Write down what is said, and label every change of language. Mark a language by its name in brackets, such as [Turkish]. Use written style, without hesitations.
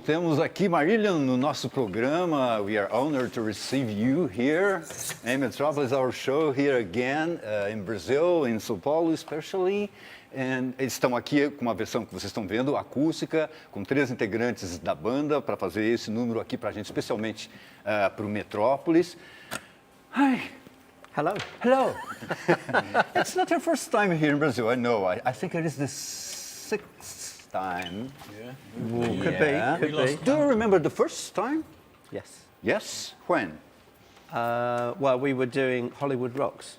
[Portuguese] Temos aqui Marillion no nosso programa. [English] We are honored to receive you here in Metrópolis, our show here again in Brazil, in São Paulo especially. [Portuguese] And eles estão aqui com uma versão que vocês estão vendo, acústica, com 3 integrantes da banda para fazer esse número aqui para a gente, especialmente para o Metrópolis. [English] Hi. Hello. Hello. It's not your first time here in Brazil, I know. I think it is the time. Yeah. Could Yeah. be, could be. Do you remember the first time? Yes. Yes. When? Well, we were doing Hollywood Rocks.